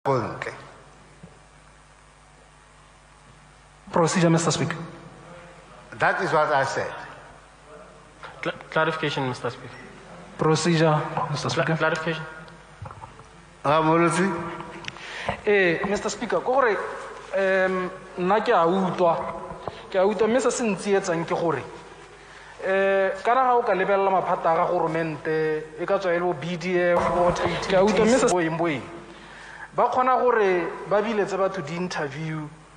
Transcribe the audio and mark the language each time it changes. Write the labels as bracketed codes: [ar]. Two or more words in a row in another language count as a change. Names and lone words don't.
[en] Procedure, Mr. Speaker. That is what I said. Clarification, Mr. Speaker. Procedure, Mr. Speaker. Clarification. Molusi? Mr. Speaker, [tn] gore nna ke a utlwa mme se se ntsietsang ke gore kana ga o ka lebelela maphata a ga goromente e ka tswa e le bo BDF ke a utlwa mme se boeng ba kgona gore ba biletse batho di-interview